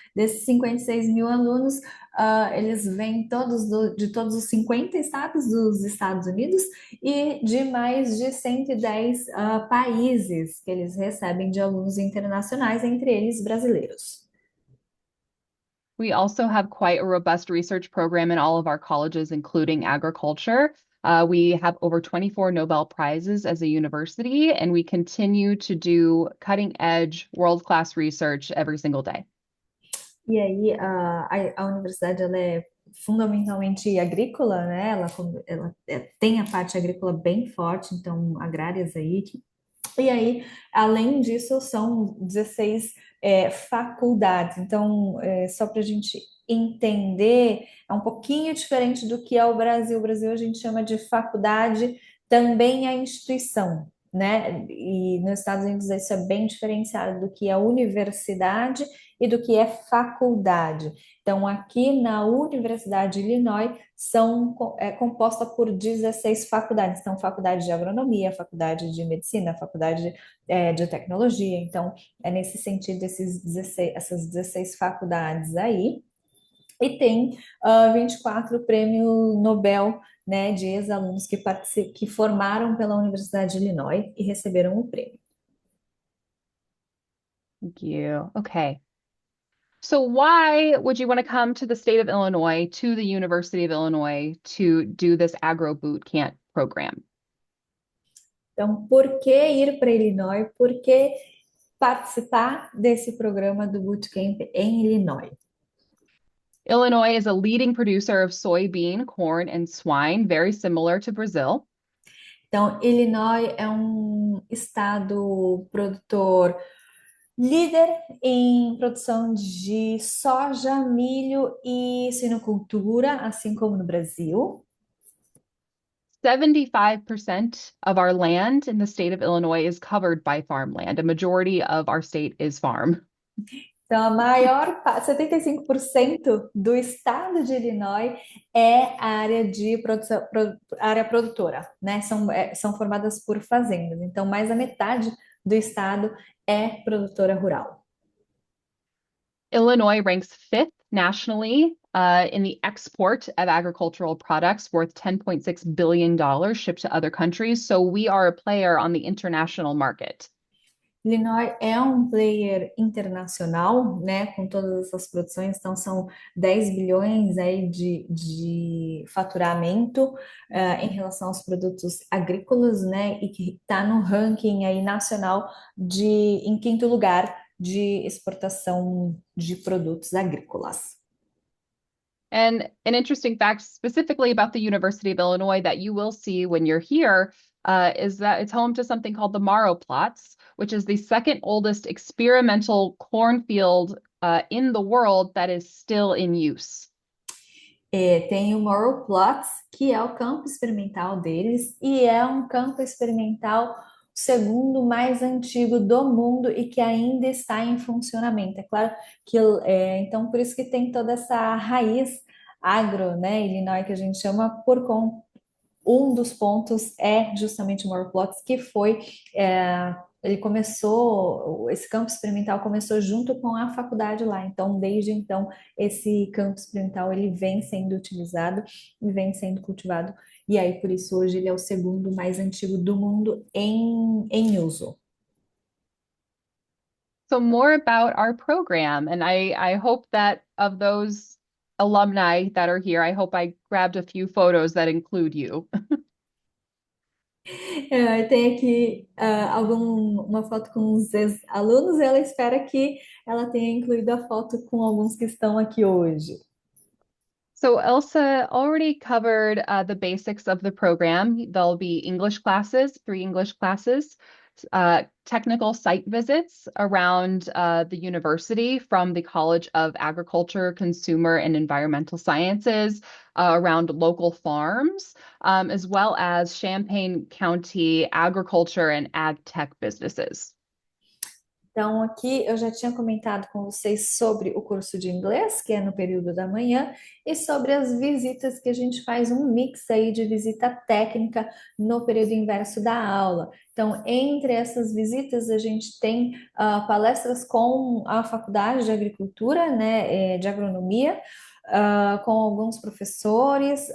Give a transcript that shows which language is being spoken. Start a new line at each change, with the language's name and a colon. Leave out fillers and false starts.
Portuguese: Desses 56 mil alunos, eles vêm de todos os 50 estados dos Estados Unidos e de mais de 110 países que eles recebem de alunos internacionais, entre eles brasileiros.
English: We also have quite a robust research program in all of our colleges, including agriculture. We have over 24 Nobel Prizes as a university, and we continue to do cutting-edge, world-class research every single day.
Portuguese: E aí, a universidade ela é fundamentalmente agrícola, né? Ela tem a parte agrícola bem forte, então agrárias aí. E aí, além disso, são 16 faculdades. Então, só para a gente entender, é um pouquinho diferente do que é o Brasil. O Brasil a gente chama de faculdade, também a instituição, né? E nos Estados Unidos isso é bem diferenciado do que é universidade e do que é faculdade. Então, aqui na Universidade de Illinois, é composta por 16 faculdades. Então, faculdade de agronomia, faculdade de medicina, faculdade de tecnologia. Então, é nesse sentido essas 16 faculdades aí. E tem 24 prêmios Nobel, né, de ex-alunos que formaram pela Universidade de Illinois e receberam o prêmio.
English: Thank you. Okay. So why would you want to come to the state of Illinois, to the University of Illinois, to do this Agro Boot Camp program?
Portuguese: Então, por que ir para Illinois? Por que participar desse programa do Bootcamp em Illinois?
English: Illinois is a leading producer of soybean, corn, and swine, very similar to Brazil.
Portuguese: Então, Illinois é um estado produtor líder em produção de soja, milho e suinocultura, assim como no Brasil.
English: 75% of our land in the state of Illinois is covered by farmland. A majority of our state is farm.
Portuguese: Então, 75% do estado de Illinois é área de produção, área produtora, né? São formadas por fazendas. Então, mais da metade do estado é produtora rural.
English: Illinois ranks fifth nationally in the export of agricultural products worth $10.6 billion shipped to other countries. So we are a player on the international market.
Portuguese: Illinois é um player internacional, né, com todas essas produções, então são 10 bilhões aí de faturamento em relação aos produtos agrícolas, né, e que está no ranking aí nacional em quinto lugar de exportação de produtos agrícolas.
English: And an interesting fact specifically about the University of Illinois that you will see when you're here is that it's home to something called the Marrow Plots, which is the second oldest experimental cornfield in the world that is still in use.
Portuguese: Tem o Morrow Plots, que é o campo experimental deles, e é um campo experimental segundo mais antigo do mundo e que ainda está em funcionamento. É claro que, então, por isso que tem toda essa raiz agro, né, Illinois, que a gente chama um dos pontos é justamente o Morrow Plots, que foi ele começou, esse campo experimental começou junto com a faculdade lá. Então, desde então, esse campo experimental ele vem sendo utilizado e vem sendo cultivado. E aí, por isso, hoje ele é o segundo mais antigo do mundo em uso.
English: So more about our program, and I hope that of those alumni that are here, I hope I grabbed a few photos that include you.
Portuguese: Tem aqui uma foto com os ex-alunos, e ela espera que ela tenha incluído a foto com alguns que estão aqui hoje.
English: So Elsa already covered the basics of the program. There'll be English classes, 3 English classes, technical site visits around the university from the College of Agriculture, Consumer, and Environmental Sciences, around local farms, as well as Champaign County agriculture and ag tech businesses.
Portuguese: Então, aqui eu já tinha comentado com vocês sobre o curso de inglês, que é no período da manhã, e sobre as visitas que a gente faz um mix aí de visita técnica no período inverso da aula. Então, entre essas visitas, a gente tem palestras com a Faculdade de Agricultura, né, de Agronomia, com alguns professores.